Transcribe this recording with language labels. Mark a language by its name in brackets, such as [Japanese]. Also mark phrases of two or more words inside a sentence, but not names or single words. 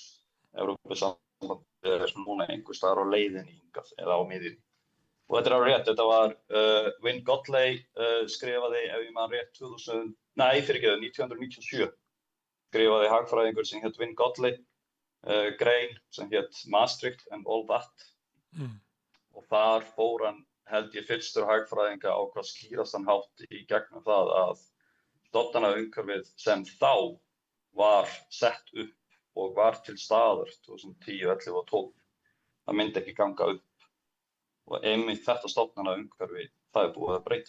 [Icelandic] Evrópusambandið er núna einhvers staðar á leiðinni hingað eða á miðjunni. Og þetta er alveg rétt, þetta var Wynne Godley skrifaði, ef ég man rétt, 1997. Skrifaði hagfræðingur sem hét Wynne Godley, grein sem hét Maastricht and all that. Og þar fór hann, held ég, fyrstur hagfræðinga á hvað skýrast hann hátt í gegnum það að stofnanaumhverfið sem þá var sett upp og var til staðar 2010, 11 og 12. Það myndi ekki ganga upp. Og einmitt þetta stofnanaumhverfi, það búið að breyta.